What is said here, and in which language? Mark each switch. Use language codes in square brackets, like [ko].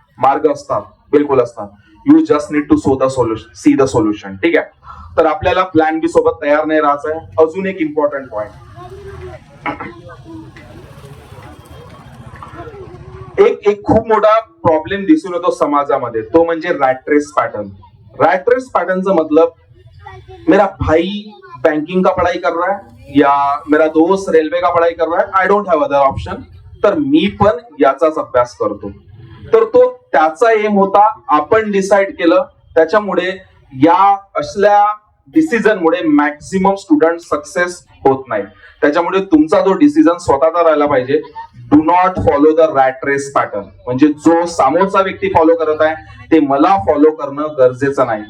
[mr] मार्ग असतात, बिलकुल असतात. [en] You just need to see the solution. [mr] ठीक आहे. तर आपल्याला प्लॅन बी सोबत तयार नाही राहायचं आहे. अजून एक इम्पॉर्टंट पॉइंट, एक खूप मोठा प्रॉब्लेम दिसून येतो समाजामध्ये, तो म्हणजे rat race pattern. [hi] Rat race pattern मतलब मेरा भाई बैंकिंग का पढ़ाई कर रहा है या मेरा दोस्त रेल्वे का पढ़ाई कर रहा है, [en] I don't have other option, [mr] तर मी पण याचाच अभ्यास करतो. तर तो त्याचा एम होता, आपण डिसाइड केलं. त्याच्यामुळे या असल्या डिसिजन मुळे मॅक्सिमम स्टुडंट सक्सेस होत नाही. त्याच्यामुळे तुमचा जो डिसिजन स्वतःचा राहायला पाहिजे. [en] Do not follow the rat race pattern. [mr] म्हणजे जो समोरचा व्यक्ती फॉलो करत आहे ते मला फॉलो करणं गरजेचं नाही.